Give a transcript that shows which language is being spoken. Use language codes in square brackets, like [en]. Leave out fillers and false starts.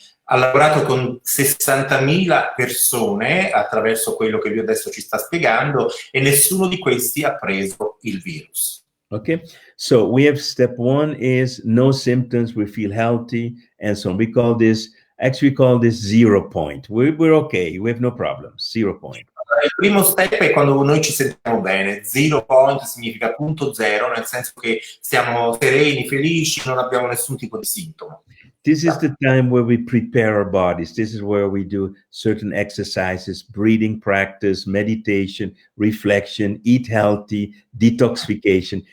[it] ha lavorato con 60.000 persone attraverso quello che lui adesso ci sta spiegando e nessuno di questi ha preso il virus. [en] Okay, so we have step one is no symptoms, we feel healthy, and so on. We call this, actually call this 0 point. We're okay, we have no problems, 0 point. [it] Il primo step è quando noi ci sentiamo bene. 0 point significa punto zero, nel senso che siamo sereni, felici, non abbiamo nessun tipo di sintomo. [en] This is the time where we prepare our bodies. This is where we do certain exercises, breathing practice, meditation, reflection, eat healthy, detoxification.